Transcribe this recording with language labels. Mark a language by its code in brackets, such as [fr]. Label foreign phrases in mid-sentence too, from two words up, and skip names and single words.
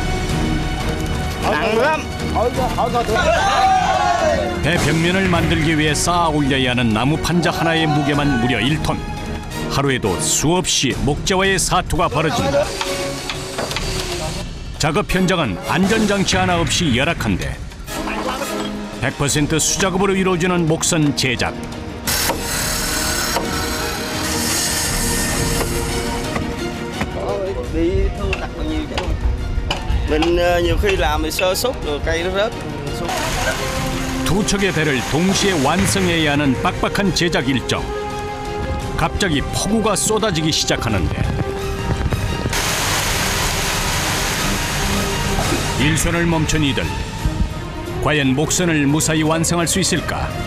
[ko] 배 벽면을 만들기 위해 쌓아 올려야 하는 나무 판자 하나의 무게만 무려 1톤. 하루에도 수없이 목재와의 사투가 벌어진다. 작업 현장은 안전장치 하나 없이 열악한데 100% 수작업으로 이루어지는 목선 제작. [vi] Bị thương tật bao nhiêu chứ. Mình nhiều khi làm thì sơ sút rồi cây nó rớt xuống. [ko] 두 척의 배를 동시에 완성해야 하는 빡빡한 제작 일정. 갑자기 폭우가 쏟아지기 시작하는데 일손을 멈춘 이들. 과연 목선을 무사히 완성할 수 있을까?